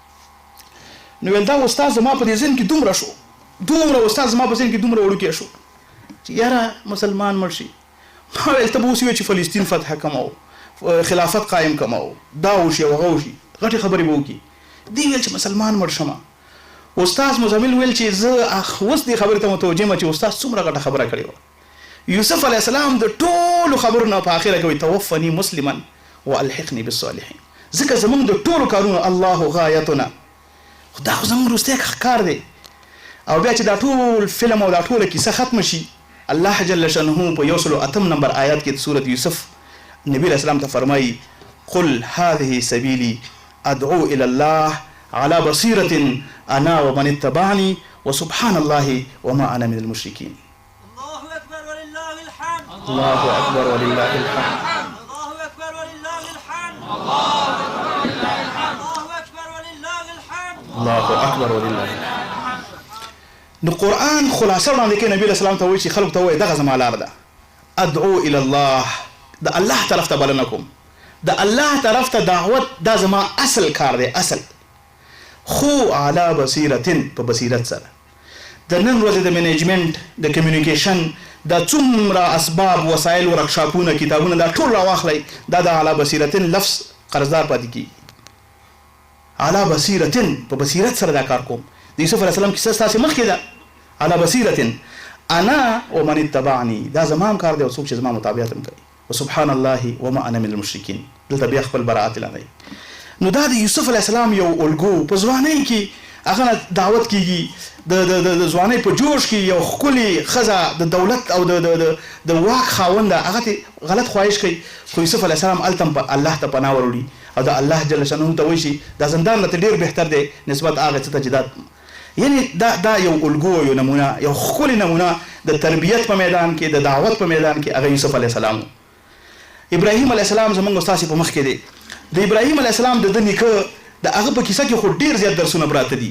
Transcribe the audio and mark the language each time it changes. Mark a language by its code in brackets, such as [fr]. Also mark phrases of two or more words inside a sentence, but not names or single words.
[ps] نو ویل دا استاد زما په دې ذهن کې دومره شو دومره استاد زما په ذهن کې دومره وړوکی شو چې یاره مسلمان مړ شي ما ویل ته به اوس وایې چې فلسطین فتح کوم خلافت قایم کوم دا وشي او هغه وشي غټې خبرې به وکړي دې ویل چې مسلمان مړ شم استاد مزمل ویل چې زه اوس دې خبرې ته متوجه یم چې استاد څومره غټه خبره کړې وه یوسف [ar] علیه السلام [ps] د ټولو خبرو نه په اخره کې وایي توفني [ar] مسلما والحقني بالصالحین [ps] ځکه زمونږ د ټولو کارونو الله غایتنا خو دا خو زمونږ وروستی کار دی او بیا چې دا ټول فلم او دا ټوله کیسه ختمه شي [ar] الله جل شانه [ps] په 108 نمبر آیات کې د سورت یوسف نبی [ar] علیه السلام [ps] ته فرمایي [ar] قل هذه سبیلی ادعو الى الله على بصيرة أنا ومن اتبعني وسبحان الله وما أنا من المشركين الله أكبر ولله الحمد الله أكبر ولله الحمد الله أكبر ولله الحمد الله أكبر ولله الحمد الله أكبر ولله الحمد [ps] نو قرآن خلاصه وړاندې کوي نبی اسلام ته وایي چې خلکو ته وایي دغه زما لاره ده [ar] ادعو الى الله [ps] د الله طرف ته بلنه کوم د الله طرف ته دعوت دا زما اصل کار دی اصل خو [ar] علی بصیرتن [ps] په بصیرت سره د نن ورځې د منیجمنت د کمیونیکیشن دا څومره اسباب وسایل ورکشاپونه کتابونه دا ټول راواخلئ دا د [ar] علی بصیرتن [ps] لفظ قرضدار پاتې کیږي [ar] علی بصیرتن [ps] په بصیرت سره دا کار کوم د یوسف [ar] علیه السلام [ps] کیسه ستاسې مخکې ده [ar] علی بصیرتن انا ومن اتبعنی [ps] دا زما کار دی او څوک چې زما مطابقت هم کوي [ar] وسبحان الله وما انا من المشرکین [ps] دلته بیا خپل براءت اعلانوي نو دا د یوسف [ar] علیه السلام [ps] یو الګو په ځوانۍ کې هغه نه دعوت کیږي د ځوانۍ په جوش کې یو ښکلې ښځه د دولت او د واک خاونده هغه ته غلط خواهش کوي خو یوسف [ar] علیه السلام [ps] هلته الله ته پناه وروړي او د [ar] الله جل شانه [ps] ته وایي چې دا زندان نه ډېر بهتر دی نسبت هغه څه ته چې دا یعنی دا یو الګو یو نمونه یو ښکلې نمونه د تربیت په میدان کې د دعوت په میدان کې هغه یوسف [ar] علیه السلام [ps] ابراهیم [ar] علیه السلام [ps] زموږ ستاسې په مخ کې دی د ابراهیم [ar] علیه السلام [ps] د نیکه د هغه په کیسه کې خو ډېر زیات درسونه پراته دي.